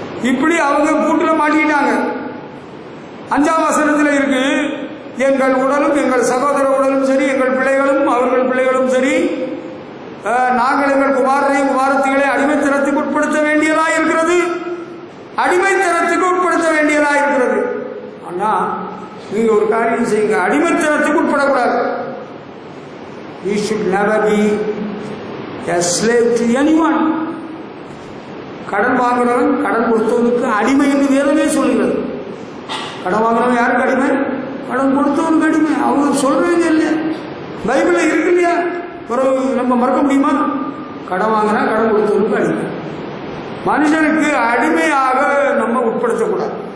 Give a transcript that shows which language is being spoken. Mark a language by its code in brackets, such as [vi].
[ta] இப்படி அவங்க கூட்டுல மாட்டிக்கிட்டாங்க. 5ஆம் வசனத்தில் இருக்கு, எங்கள் உடலும் எங்கள் சகோதர உடலும் சரி, எங்கள் பிள்ளைகளும் அவர்கள் பிள்ளைகளும் சரி, நாங்கள் எங்கள் குமாரரையும் குமாரத்திகளை அடிமைத்தனத்துக்கு உட்படுத்த வேண்டியதா இருக்கிறது, அடிமைத்தனத்துக்கு உட்படுத்த வேண்டியதா இருக்கிறது. ஆனா நீங்க ஒரு காரியம் செய்யுங்க, அடிமைத்தனத்துக்கு உட்படக்கூடாது. [en] We should never be a slave to anyone. [ta] கடன் வாங்குறவன் கடன் கொடுத்தவனுக்கு அடிமை என்று வேதமே சொல்லுகிறது. கடன் வாங்குறவன் யாருக்கு அடிமை? கடன் கொடுத்தவனுக்கு அடிமை. அவங்க சொல்றீங்க இல்லையா, பைபிள்ல இருக்கு இல்லையா, பிறகு நம்ம மறக்க முடியுமா? கடன் வாங்கினா கடன் கொடுத்தவனுக்கு அடிமை. மனுஷனுக்கு அடிமையாக நம்ம உட்படுத்தக்கூடாது.